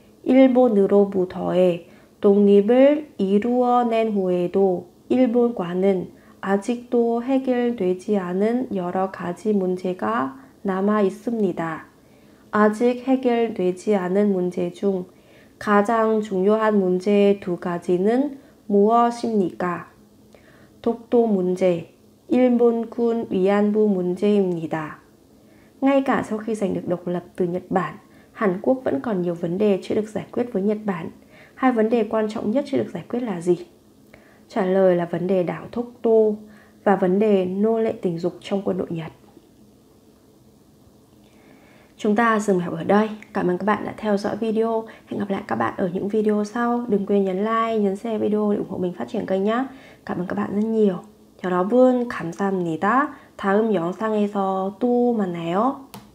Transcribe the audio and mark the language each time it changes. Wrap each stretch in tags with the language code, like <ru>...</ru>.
<ko>일본으로부터의 독립을 이루어낸 후에도 일본과는 아직도 해결되지 않은 여러 가지 문제가 남아 있습니다. 아직 해결되지 않은 문제 중 가장 중요한 문제 두 가지는 무엇입니까? 독도 문제, 일본군 위안부 문제입니다.</ko> <vi>Ngay cả sau khi giành được độc lập từ Nhật Bản, Hàn Quốc vẫn còn nhiều vấn đề chưa được giải quyết với Nhật Bản. Hai vấn đề quan trọng nhất chưa được giải quyết là gì? Trả lời là vấn đề đảo Dokdo và vấn đề nô lệ tình dục trong quân đội Nhật. Chúng ta dừng lại ở đây. Cảm ơn các bạn đã theo dõi video. Hẹn gặp lại các bạn ở những video sau. Đừng quên nhấn like, nhấn share video để ủng hộ mình phát triển kênh nhé. Cảm ơn các bạn rất nhiều.</vi> <ko>여러분 감사합니다. 다음 영상에서 또 만나요.</ko>